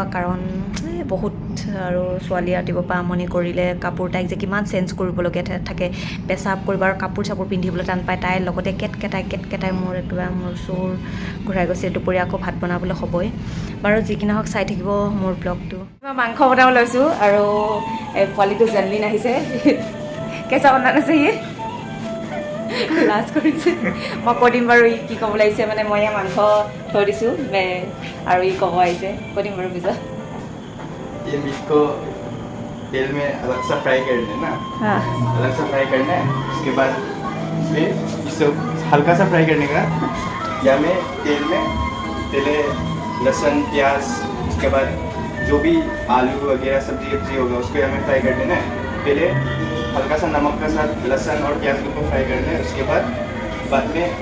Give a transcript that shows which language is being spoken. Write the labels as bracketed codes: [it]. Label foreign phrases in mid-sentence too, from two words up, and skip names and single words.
[as] কাৰণ বহুত আৰু ছোৱালী ৰাতিপুৱাৰ পৰা আমনি কৰিলে কাপোৰ তাইক যে কিমান চেঞ্জ কৰিবলগীয়া থাকে পেচাব কৰিব আৰু কাপোৰ চাপোৰ পিন্ধিবলৈ টান পায় তাইৰ লগতে কেটকেটাই মোৰ একেবাৰে মোৰ চোৰ ঘূৰাই গৈছে দুপৰীয়া আকৌ ভাত বনাবলৈ হ'বই বাৰু যি কি নহওক চাই থাকিব মোৰ ব্লগটো মই মাংস বনাব লৈছোঁ আৰু পোৱালিটো জেনলিন আহিছে কেঁচা বনান আছে ই লাজ কৰিছে মই কৈ দিম বাৰু ই কি ক'ব লাগিছে মানে মই ইয়াৰ মাংস থৈ দিছোঁ আৰু ই ক'ব আহিছে কৈ দিম বাৰু পিছত [hi] ये मीट को तेल में अलग सा फ्राई कर लेना हाँ अलग सा फ्राई करना है उसके बाद फिर इसे हल्का सा फ्राई करने का या में तेल में पहले लहसुन प्याज उसके बाद जो भी आलू वगैरह सब्जी होगा उसको हमें फ्राई कर देना है पहले हल्का सा नमक का साथ लहसुन और प्याज को फ्राई करना है उसके बाद में